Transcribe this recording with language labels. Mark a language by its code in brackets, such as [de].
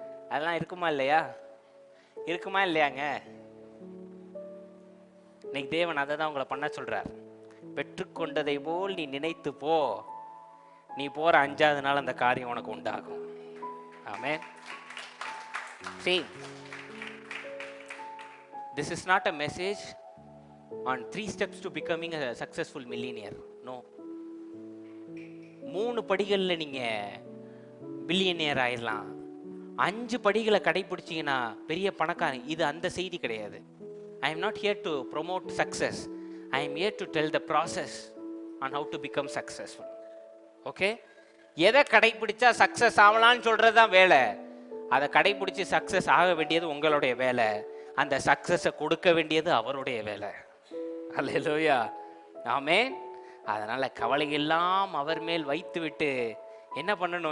[ta] அதெல்லாம் இருக்குமா இல்லையா? இருக்குமா இல்லையாங்க? இன்னைக்கு தேவன் அதை தான் உங்களை பண்ண சொல்றார். பெற்றுக்கொண்டதை போல் நீ நினைத்து போ, நீ போற 5ஆவது நாள் அந்த காரியம் உனக்கு உண்டாகும். ஆமென். [en] See, this is not a message on 3 steps to becoming a successful millionaire. No. [ta] 3 படிகள்ல நீங்க பில்லியனியர் ஆயிடலாம், 5 படிகளை கடைபிடிச்சீங்கன்னா பெரிய பணக்காரன். இது அந்த செய்தி கிடையாது. [en] I am not here to promote success. I am here to tell the process on how to become successful. Okay? [ta] எதை கடைபிடிச்சா சக்சஸ் ஆகலான்னு சொல்றதுதான் வேலை. அதை கடைபிடிச்சு சக்சஸ் ஆக வேண்டியது உங்களுடைய வேலை, அந்த சக்சஸை கொடுக்க வேண்டியது அவருடைய வேலை. அல்லேலூயா. ஆமென். அதனால கவலை எல்லாம் அவர் மேல் வைத்து விட்டு என்ன பண்ணணும்?